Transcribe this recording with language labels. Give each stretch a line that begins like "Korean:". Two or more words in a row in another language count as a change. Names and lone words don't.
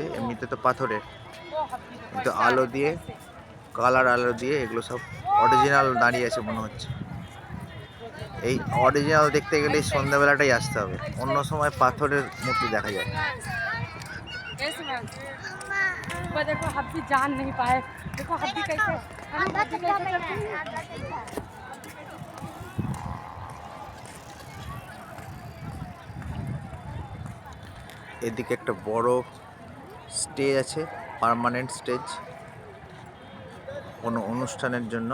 Bangla: এমনিতে তো পাথরের, কিন্তু আলো দিয়ে, কালার আলো দিয়ে এগুলো সব অরিজিনাল দাঁড়িয়ে আছে মনে হচ্ছে। এই অরিজিনাল দেখতে গেলে সন্ধ্যাবেলাটাই আসতে হবে, অন্য সময় পাথরের মূর্তি দেখা যায়।
Hindi: देखो हब्बी जान नहीं पाए, देखो हब्बी कैसे
Bangla: এদিকে একটা বড় স্টেজ আছে,
English: permanent stage
Bangla: কোনো অনুষ্ঠানের জন্য।